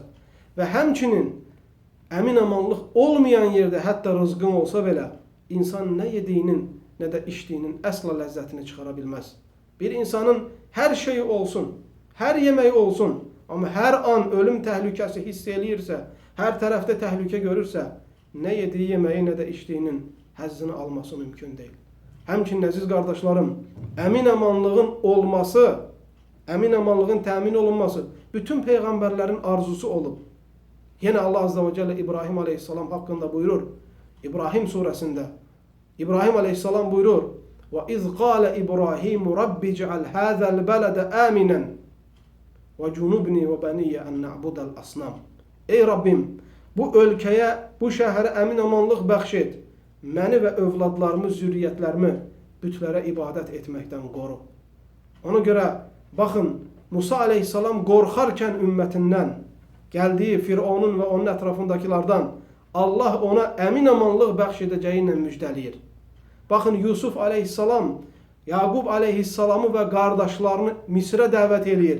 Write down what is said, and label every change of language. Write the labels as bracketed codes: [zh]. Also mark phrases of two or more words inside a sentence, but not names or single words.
[tr] Ve hemçinin emin amanlıq olmayan yerde hatta rızkın olsa bile insan ne yediğinin ne de içtiğinin asla lezzetini çıkarabilmez. Bir insanın her şeyi olsun, her yemeği olsun ama her an ölüm tehlikesi hissedilirse, her tarafta tehlike görürse ne yediği yemeği ne de içtiğinin həzzini alması mümkün değil. [az] Həmçinin əziz qardaşlarım, emin amanlığın olması, emin amanlığın təmin olunması bütün peygamberlerin arzusu olub. [tr] Yine Allah Azze ve Celle İbrahim Aleyhisselam hakkında buyurur. İbrahim suresinde İbrahim Aleyhisselam buyurur. [ar] وَاِذْ قَالَ İbrahim رَبِّ جَعَلْ هَذَا الْبَلَدَ آمِنًا وَجُنُبْنِي وَبَنِيَّ أَنْ نَعْبُدَ الْأَصْنَامِ. [tr] Ey Rabbim, bu ülkeye, bu şehre [az] emin amanlıq bəxş et. Məni ve övladlarımı, zürriyyətlərimi bütlərə ibadət etməkdən qoru. [tr] Ona göre bakın Musa Aleyhisselam qorxarkən ümmetinden, geldiği Firavunun ve onun etrafındakilerden Allah ona [az] emin amanlıq bəxş edəcəyi ilə müjdəliyir. [tr] Bakın Yusuf Aleyhisselam, Yaqub Aleyhisselamı ve kardeşlerini [az] Misir'e dəvət eləyir.